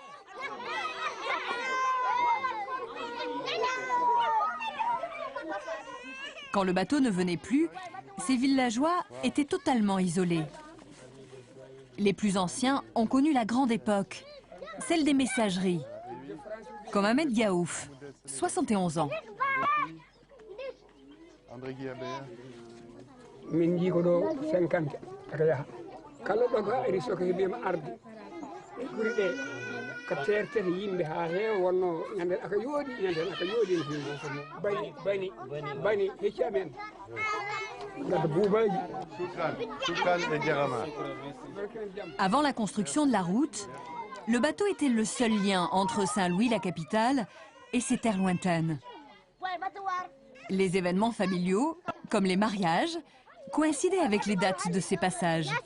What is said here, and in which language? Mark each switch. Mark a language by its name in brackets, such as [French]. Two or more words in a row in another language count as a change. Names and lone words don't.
[French] Quand le bateau ne venait plus, ces villageois étaient totalement isolés. Les plus anciens ont connu la grande époque, celle des messageries, comme Ahmed Gaouf, 71 ans. André Guillabert. [Fula] min jii ko ɗo 50 aka yaha kala ɗo ga ari soka heɓima arde e guri ɗe ka tertete yimɓe ha heewa wonno ñanden aka yooɗi ñanden aka yooɗi no fewi bani hecci amen gadda buubaji. [French] Avant la construction de la route, le bateau était le seul lien entre Saint-Louis, la capitale, et ses terres lointaines. Les événements familiaux, comme les mariages, coïncidaient avec les dates de ces passages.